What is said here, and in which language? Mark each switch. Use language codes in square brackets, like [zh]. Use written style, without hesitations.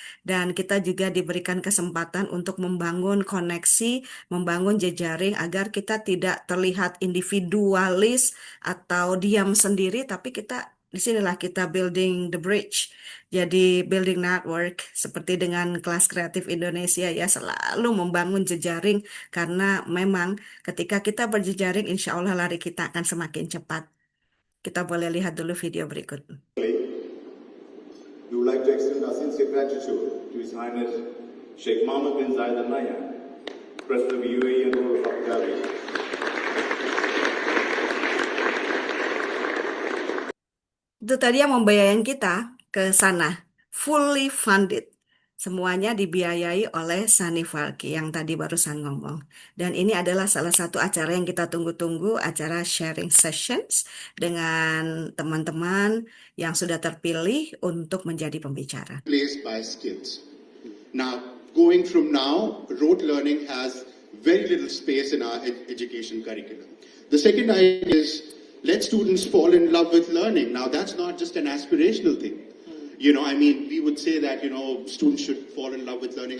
[id] Dan kita juga diberikan kesempatan untuk membangun koneksi, membangun jejaring agar kita tidak terlihat individualis atau diam sendiri, tapi disinilah kita [en] building the bridge. [id] Jadi building network seperti dengan kelas kreatif Indonesia ya, selalu membangun jejaring karena memang ketika kita berjejaring insya Allah lari kita akan semakin cepat. Kita boleh lihat dulu video berikut. [en] We would like to extend our sincere gratitude to His Highness Sheikh Mohammed bin Zayed Al Nahyan, President of UAE and Ruler of Abu Dhabi. [id] Itu tadi yang membiayain kita ke sana, fully funded. Semuanya dibiayai oleh Sani Falki yang tadi barusan ngomong. Dan ini adalah salah satu acara yang kita tunggu-tunggu, acara sharing sessions dengan teman-teman yang sudah terpilih untuk menjadi pembicara. [en] Placed by skills. Now, going from now, rote learning has very little space in our education curriculum. The second idea is let students fall in love with learning. Now, that's not just an aspirational thing. You know, I mean, we would say that, you know, students should fall in love with learning.